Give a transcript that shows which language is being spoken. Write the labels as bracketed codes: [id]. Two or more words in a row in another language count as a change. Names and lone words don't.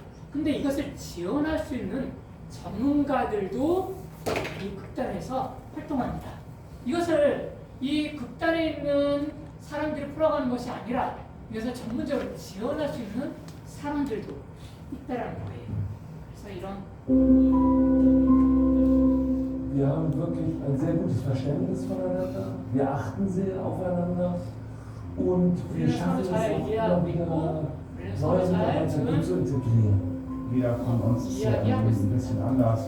[ko] 근데 이것을 지원할 수 있는 전문가들도 이 극단에서 활동합니다. 이것을 이 극단에 있는 사람들이 풀어가는 것이 아니라 이것을 전문적으로 지원할 수 있는 사람들도 있다는 거예요. 그래서 이런 [de] Wir haben wirklich ein sehr gutes Verständnis voneinander. Wir achten sehr aufeinander und wir schaffen es auch immer wieder, neue Mitarbeiter gut zu integrieren. Jeder von uns ist ja irgendwie ein bisschen anders.